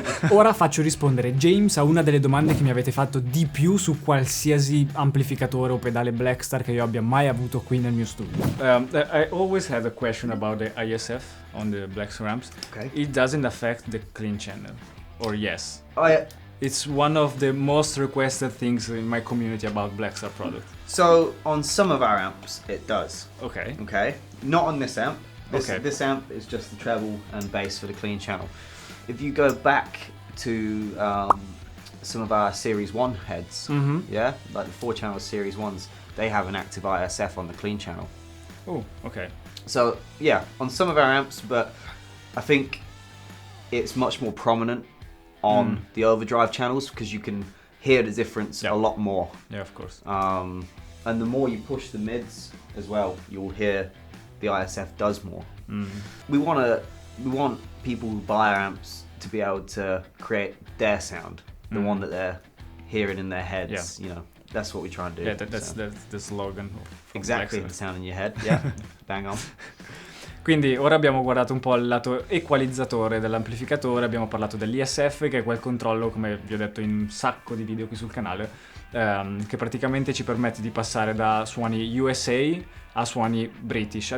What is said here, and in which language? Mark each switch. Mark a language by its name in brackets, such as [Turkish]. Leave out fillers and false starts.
[Italian] Ora faccio rispondere James a una delle domande che mi avete fatto di più su qualsiasi amplificatore o pedale Blackstar che io abbia mai avuto qui nel mio studio. [English] I always had a question about the ISF on the Blackstar amps. Okay. It doesn't affect the clean channel, or yes? Oh yeah. It's one of the most requested things in my community about Blackstar product. So on some of our amps, it does. Okay. Okay. Not on this amp. This Okay. amp is just the treble and bass for the clean channel. If you go back to some of our Series 1 heads, yeah, like the 4-channel Series 1s, they have an active ISF on the clean channel. Oh, okay. So yeah, on some of our amps, but I think it's much more prominent on the overdrive channels because you can hear the difference a lot more. Yeah, of course. And the more you push the mids as well, you'll hear the ISF does more. We want people who buy our amps to be able to create their sound, the one that they're hearing in their heads. Yeah. You know, that's what we try and do. Yeah, that's the slogan. From Exactly, Blackstar. the sound in your head. Yeah, bang on. [Italian] Quindi ora abbiamo guardato un po' il lato equalizzatore dell'amplificatore, abbiamo parlato dell'ISF, che è quel controllo, come vi ho detto in un sacco di video qui sul canale, che praticamente ci permette di passare da suoni USA a suoni British.